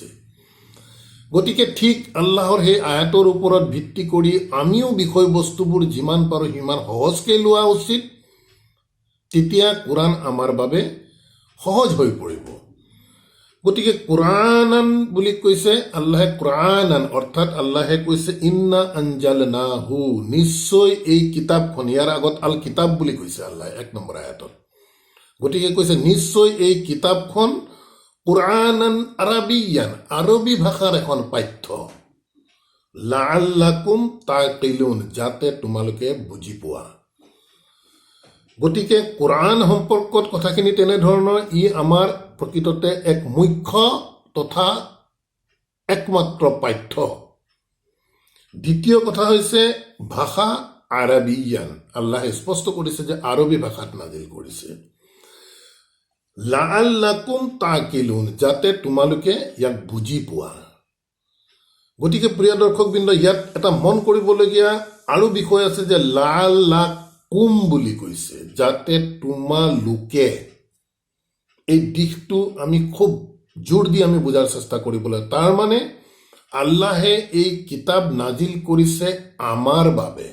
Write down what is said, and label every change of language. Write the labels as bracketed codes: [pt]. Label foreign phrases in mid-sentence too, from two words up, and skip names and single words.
[as] গতিকে ঠিক আল্লাহৰ সেই আয়াতৰ ওপৰত ভিত্তি কৰি আমিও বিষয়বস্তুবোৰ যিমান পাৰোঁ সিমান সহজকৈ লোৱা উচিত। তেতিয়া কোৰআন আমাৰ বাবে সহজ হৈ পৰিব। গতিকে কুৰানান বুলি কৈছে আল্লাহে, কুৰানান অৰ্থাৎ আল্লাহে কৈছে [ar] إنا أنزلناه, [as] নিশ্চয় এই কিতাপখন, ইয়াৰ আগত আল কিতাব বুলি কৈছে আল্লাহে 1 নম্বৰ আয়াতত। গতিকে কৈছে নিশ্চয় এই কিতাপখন [ar] قرآنا عربيا, [as] আৰবী ভাষাৰ এখন পাঠ্য, [ar] لعلكم تعقلون, [as] যাতে তোমালোকে বুজি পোৱা। গতিকে কোৰআন সম্পৰ্কত কথাখিনি তেনেধৰণৰ, ই আমাৰ প্ৰকৃততে এক মুখ্য তথা একমাত্ৰ পাঠ্য। দ্বিতীয় কথা হৈছে ভাষা আৰবিয়ান, আল্লাহে স্পষ্ট কৰিছে যে আৰবী ভাষাত নাজিল কৰিছে। [ar] لعلكم تعقلون, [as] যাতে তোমালোকে ইয়াক বুজি পোৱা। গতিকে প্ৰিয় দৰ্শকবৃন্দ, ইয়াত এটা মন কৰিবলগীয়া আৰু বিষয় আছে যে লাআল্লাকুম বুলি কৈছে, যাতে তোমালোকে। এই দিশটো আমি খুব জোৰ দি আমি বুজাৰ চেষ্টা কৰিবলৈ, তাৰ মানে আল্লাহে এই কিতাপ নাজিল কৰিছে আমাৰ বাবে।